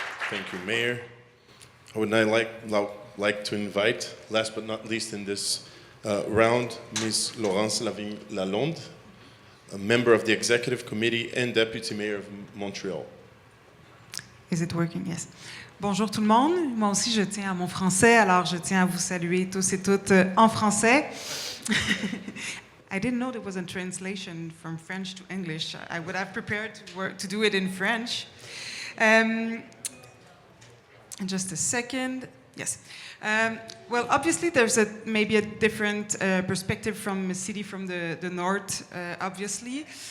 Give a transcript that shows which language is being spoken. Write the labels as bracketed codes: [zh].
[en] Thank you, Mayor. I would now like to invite, last but not least in this round, Ms. Laurence Lalonde, a member of the Executive Committee and Deputy Mayor of Montreal. Is it working? Yes. [fr] Bonjour tout le monde. Moi aussi, je tiens à mon français, alors je tiens à vous saluer tous et toutes en français. [en] I didn't know there was a translation from French to English. I would have prepared to do it in French. Just a second. Yes. Well, obviously, there's maybe a different perspective from a city from the north, obviously.